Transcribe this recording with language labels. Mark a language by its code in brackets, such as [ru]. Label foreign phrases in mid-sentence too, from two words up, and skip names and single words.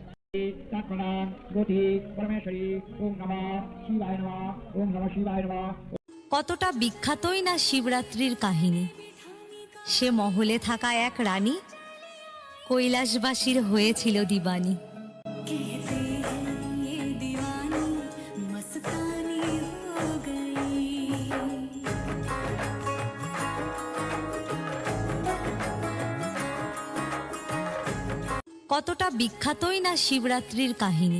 [sa] तत्प्रदान गति परमेश्वरी ओम नमः शिवाय नमः ओम नमः शिवाय नमः। [bn] কতটা বিখ্যাতই না শিবরাত্রির কাহিনী। সে মহলে থাকা এক রানী কৈলাসবাসীর হয়েছিল দিবানী। কতটা বিখ্যাতই না শিবরাত্রির কাহিনী।